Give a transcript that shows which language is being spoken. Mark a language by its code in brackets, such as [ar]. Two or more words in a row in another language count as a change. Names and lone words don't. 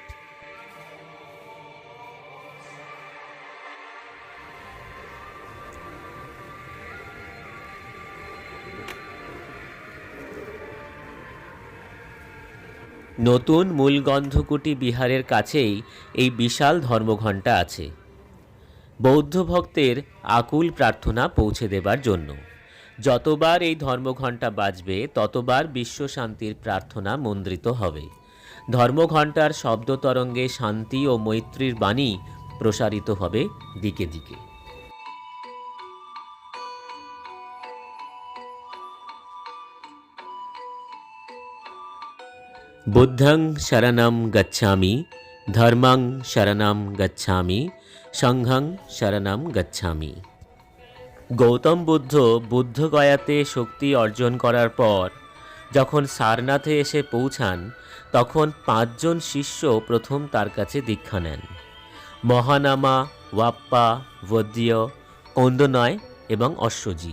[bn] নতুন মূল গন্ধকুটি বিহারের কাছেই এই বিশাল ধর্মঘণ্টা আছে, বৌদ্ধ ভক্তের আকুল প্রার্থনা পৌঁছে দেবার জন্য। যতবার এই ধর্মঘণ্টা বাজবে ততবার বিশ্বশান্তির প্রার্থনা মন্দ্রিত হবে। ধর্মঘণ্টার শব্দ তরঙ্গে শান্তি ও মৈত্রীর বাণী প্রসারিত হবে দিকে দিকে। [pi] বুদ্ধং শরণং গচ্ছামি, ধর্মং শরণং গচ্ছামি, সংঘং শরণং গচ্ছামি। [bn] গৌতম বুদ্ধ বুদ্ধগয়াতে শক্তি অর্জন করার পর যখন সারনাথে এসে পৌঁছান, তখন 5 জন শিষ্য প্রথম তার কাছে দীক্ষা নেন। মহানামা, ওয়াপ্পা, বদ্য, কন্দনয় এবং অশ্বজি।